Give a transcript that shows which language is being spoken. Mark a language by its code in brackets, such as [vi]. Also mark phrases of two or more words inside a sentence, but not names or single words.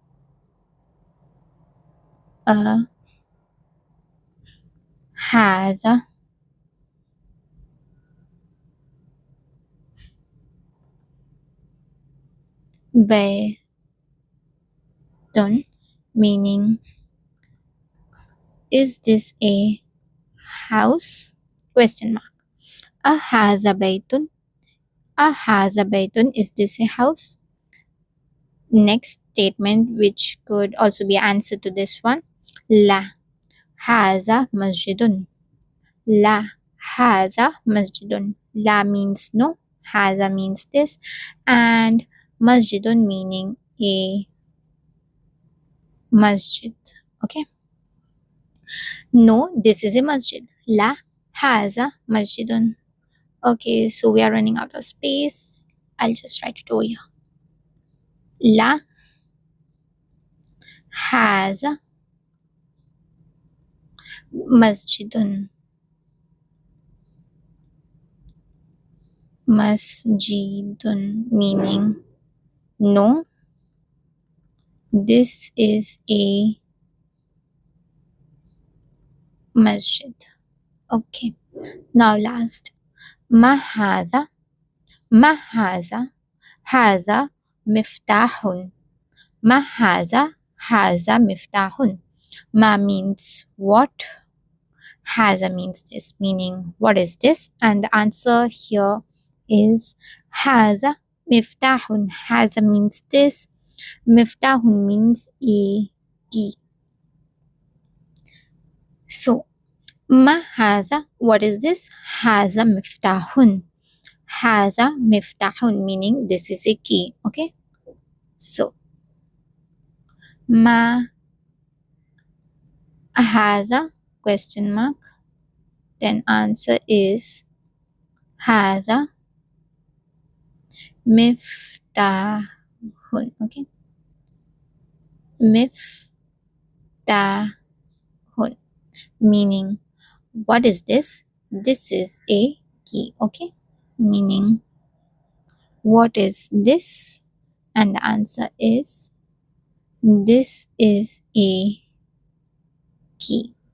[ar] هذا بيتٌ, [en] meaning is this a house? Question mark. [ar] أهذا بيتٌ. أهذا بيتٌ. [en] Is this a house? Next statement, which could also be answer to this one. [ar] لا هذا مسجدٌ. لا هذا مسجدٌ. [en] La means no. Haza means this. And masjidun meaning a masjid. Okay. No, this is a masjid. [ar] لا هذا مسجدٌ. [en] Okay, so we are running out of space. I'll just write it over here. [ar] لا هذا مسجدٌ. [en] Masjidun meaning no, this is a masjid. Okay, now last. [ar] ما هذا. ما هذا. هذا مفتاحٌ. ما هذا. هذا مفتاحٌ. [en] Ma means what? Haza means this, meaning what is this? And the answer here is [ar] هذا مفتاحٌ. [en] Haza means this. Miftahun means a key. So [ar] ما هذا, [en] what is this? [ar] هذا مفتاحٌ. هذا مفتاحٌ [en] meaning this is a key. Okay. So [ar] ما هذا [en] question mark. Then answer is [ar] هذا مفتاحٌ. [en] Okay. Miftahun. Miftahun, meaning what is this? This is a key. Okay, meaning what is this? And the answer is this is a key.